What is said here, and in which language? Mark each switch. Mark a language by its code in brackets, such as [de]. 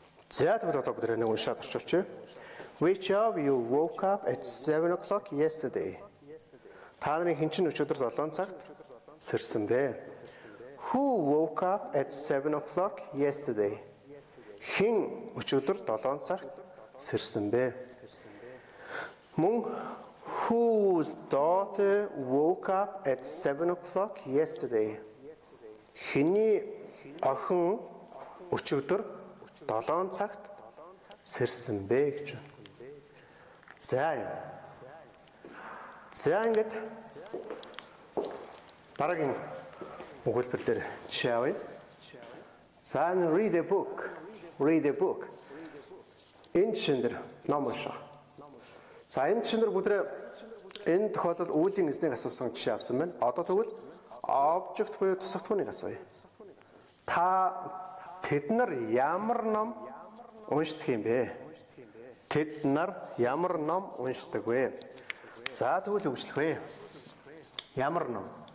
[mn] За тэгвэл одоо бид нэг уншаад орчуулчих. [en] Which of you woke up at 7 o'clock yesterday? [mn] Та нарын хинчин өчигдөр 7 цагт сэрсэн бэ? [en] Who woke up at 7 o'clock yesterday? [mn] Хэн өчигдөр 7 цагт сэрсэн бэ? [en] Мөн whose daughter woke up at 7 o'clock yesterday? [mn] Хэний охин өчигдөр 7 цагт сэрсэн бэ гэж байна. За ингээд дараагийн өгүүлбэр дээр жишээ авъя. [en] За read a book. [mn] Энэ жишээн ном унших. За энэ жишээн бүдрээ энэ тохиолдолд үүлийн эзнийг асуусан жишээ авсан байна. Одоо тэгвэл object буюу тусагдхууныг асууя. Та тэд нар ямар ном уншдаг юм бэ? Тэд нар ямар ном уншдаг вэ? За тэгвэл үгжлэх вэ? Ямар ном?